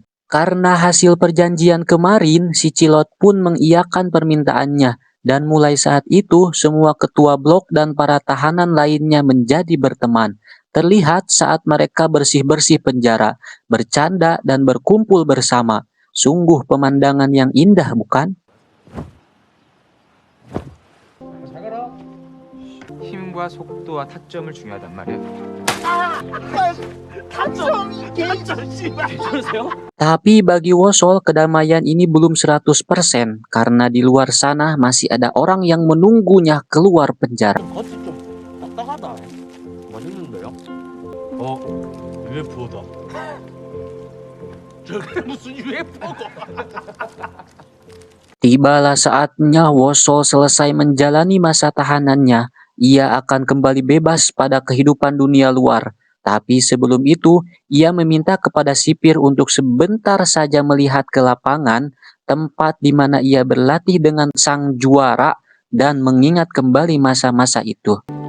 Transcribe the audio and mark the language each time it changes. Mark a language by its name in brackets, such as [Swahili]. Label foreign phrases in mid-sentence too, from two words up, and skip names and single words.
[Indonesian] Karena hasil perjanjian kemarin, si Cilot pun mengiyakan permintaannya. Dan mulai saat itu, semua ketua blok dan para tahanan lainnya menjadi berteman. Terlihat saat mereka bersih-bersih penjara, bercanda dan berkumpul bersama. Sungguh pemandangan yang indah, bukan? [Korean] 힘과 속도와 타점을 중요하단 말이야. [Indonesian] Tapi bagi Wosol, kedamaian ini belum 100% karena di luar sana masih ada orang yang menunggunya keluar penjara. [Korean] 겉이 좀 딱딱하다. 맛있는데요? UFO다. 저게 무슨 UFO고? [Indonesian] Tibalah saatnya Wosol selesai menjalani masa tahanannya. Ia akan kembali bebas pada kehidupan dunia luar. Tapi sebelum itu, ia meminta kepada sipir untuk sebentar saja melihat ke lapangan, tempat di mana ia berlatih dengan sang juara dan mengingat kembali masa-masa itu.